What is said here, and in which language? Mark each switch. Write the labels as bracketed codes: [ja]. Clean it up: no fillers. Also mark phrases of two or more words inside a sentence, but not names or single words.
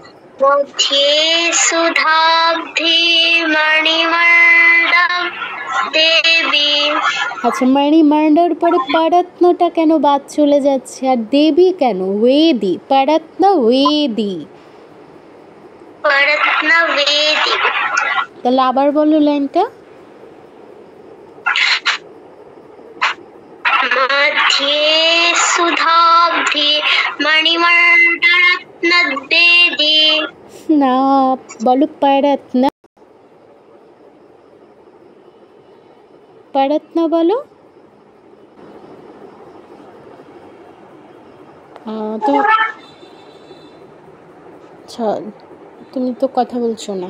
[sa] মধ্যে সুধাব্ধি মণিমণ্ড দেবী। [bn] আচ্ছা, মণিমণ্ডার পরে পরত্নটা কেন বাদ চলে যাচ্ছে, আর দেবী কেন? [sa] ওয়েদি, পরত্ন ওয়েদি। পরত্ন বেদি। [bn] তাহলে আবার বলো লাইনটা। [sa] मध्ये सुधाब्धि मणिमण्डरत्नवेदी। [bn] না, বলো পরত্ন। পরত্ন বলো। তো আচ্ছা, তুমি তো কথা বলছো না।